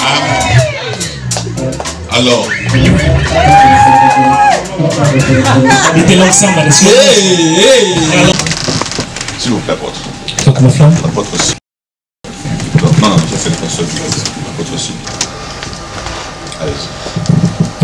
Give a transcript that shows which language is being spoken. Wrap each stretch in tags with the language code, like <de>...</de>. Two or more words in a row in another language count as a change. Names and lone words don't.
<fr>Alors,</fr> <sv>Lite långsammare.</sv> <fr>s'il vous plaît, apôtre.</fr> <sv>Jag kommer fram.</sv> <fr>L'apôtre aussi. Non, ça c'est pas seul. L'apôtre aussi. Allez-y.</fr>